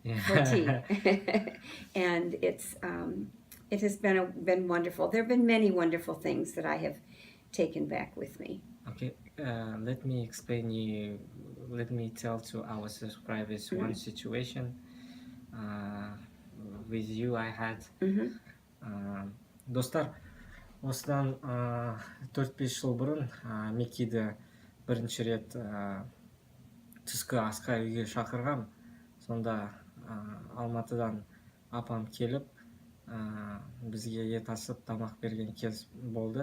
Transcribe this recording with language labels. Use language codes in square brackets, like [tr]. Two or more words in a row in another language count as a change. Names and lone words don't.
[en] And it has been wonderful. There have been many wonderful things that I have taken back with me. Okay, let me tell to our subscribers one situation with you I had. [kk] Достар, осыдан 4-5 жыл бұрын Микиді бірінші рет түскі асқа үйге шақырғам. Сонда Алматыдан апам келіп бізге ет асып тамақ берген кез болды.